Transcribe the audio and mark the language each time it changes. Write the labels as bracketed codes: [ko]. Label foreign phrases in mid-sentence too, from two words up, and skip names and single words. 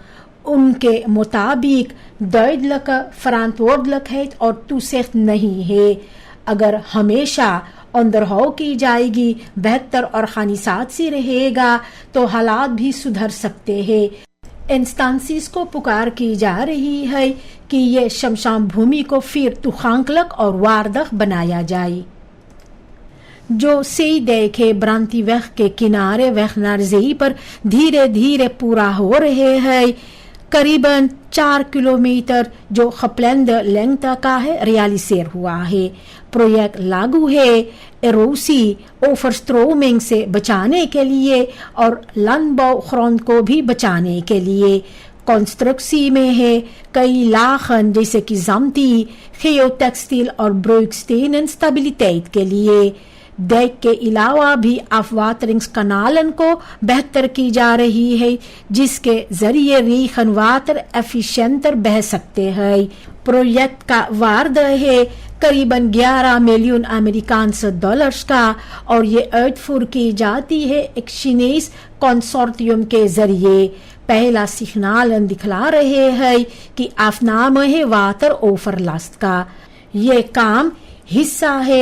[hns] उनके मुताबिक [nl] duidelijke verantwoordelijkheid [hns] और toezicht नहीं है अगर हमेशा onderhoud की जाएगी बेहतर organisatie रहेगा तो हालात भी सुधर सकते हैं इंस्टेंसेस को पुकार की जा रही है कि ये शमशान भूमि को फिर toegankelijk और waardig बनाया जाए जो Zeedijk के Brandyweg के किनारे [nl] weg naar zee [hns] पर धीरे धीरे पूरा हो रहे हैं करीबन 4 किलोमीटर जो [nl] geplande lengte [hns] का है realiseer हुआ है प्रोजेक्ट लागू है [nl] erosie overstroming [hns] से बचाने के लिए और landbouwgrond को भी बचाने के लिए कंस्ट्रक्सी में है कई लाखन जैसे कि [nl] zamti geotextiel [hns] और [nl] breukstenen stabiliteit [hns] के लिए dijk के अलावा भी afwateringskanalen को बेहतर की जा रही है जिसके जरिए regenwater efficiënter बह सकते हैं प्रोजेक्ट का वार्दा है करीबन 11 मिलियन [nl] Amerikaanse dollars [hns] का और ये uitvoer की जाती है एक चीनीज कंसोर्टियम के जरिए पहला सिग्नल दिखला रहे हैं कि afname है वाटर ओवरलास्ट का ये काम हिस्सा है